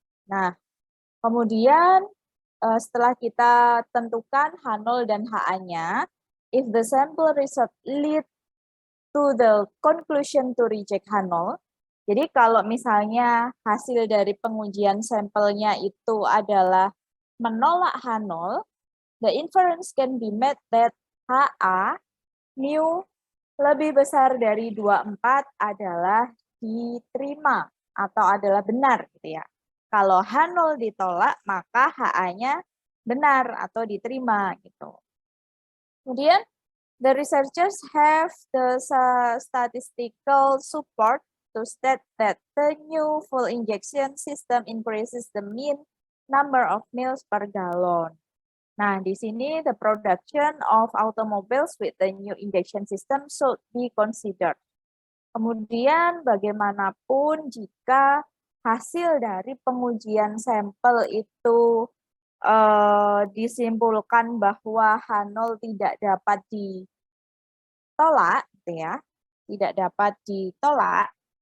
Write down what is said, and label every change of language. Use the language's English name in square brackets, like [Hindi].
[Indonesian] Nah, kemudian setelah kita tentukan H0 dan HA-nya, [English] if the sample result lead to the conclusion to reject H0, [Indonesian] jadi kalau misalnya hasil dari pengujian sampelnya itu adalah menolak H0, [English] the inference can be made that [Indonesian] HA mu lebih besar dari 24 adalah diterima atau adalah benar gitu ya. Kalau H0 ditolak, maka HA-nya benar atau diterima gitu. Kemudian, [English] the researchers have the statistical support to state that the new full injection system increases the mean number of mils per gallon. [Indonesian] Nah, di sini [English] the production of automobiles with the new injection system should be considered. [Indonesian] Kemudian, bagaimanapun jika hasil dari pengujian sampel itu disimpulkan bahwa H0 tidak dapat ditolak, gitu ya, tidak dapat ditolak.